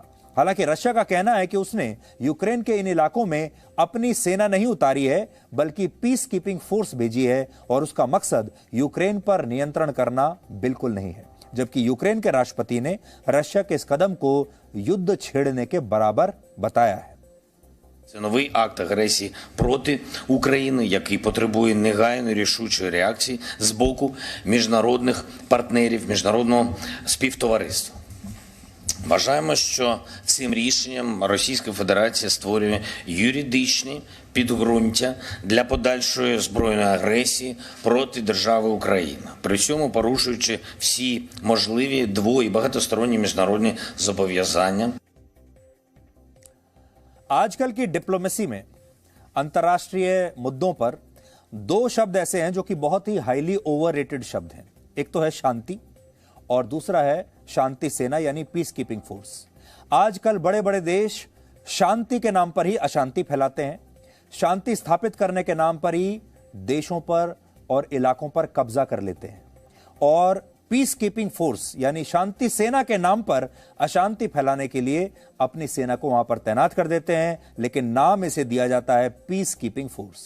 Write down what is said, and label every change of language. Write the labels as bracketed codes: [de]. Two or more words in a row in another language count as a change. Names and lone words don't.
[hi] हालांकि रशिया का कहना है कि उसने यूक्रेन के इन इलाकों में अपनी सेना नहीं उतारी है, बल्कि [en] peace keeping force [hi] भेजी है और उसका मकसद यूक्रेन पर नियंत्रण करना बिल्कुल नहीं है। जबकि यूक्रेन के राष्ट्रपति ने रशिया के इस कदम को युद्ध छेड़ने के बराबर बताया है। [uk] Це новий акт агресії проти України, який потребує негайної рішучої реакції з боку міжнародних партнерів, міжнародного співтовариства. Вважаємо, що цим рішенням Російська Федерація створює юридичні підґрунтя для подальшої збройної агресії проти держави Україна, при цьому порушуючи всі можливі дво- і багатосторонні міжнародні зобов'язання. [hi] आजकल की डिप्लोमेसी में अंतर्राष्ट्रीय मुद्दों पर 2 शब्द ऐसे हैं जो कि बहुत ही [en] highly overrated [hi] शब्द हैं। एक तो है शांति और दूसरा है शांति सेना यानी [en] peace keeping force. [hi] आजकल बड़े बड़े देश शांति के नाम पर ही अशांति फैलाते हैं, शांति स्थापित करने के नाम पर ही देशों पर और इलाकों पर कब्जा कर लेते हैं और [en] peace keeping force [hi] यानी शांति सेना के नाम पर अशांति फैलाने के लिए अपनी सेना को वहां पर तैनात कर देते हैं, लेकिन नाम इसे दिया जाता है [en] peace keeping force.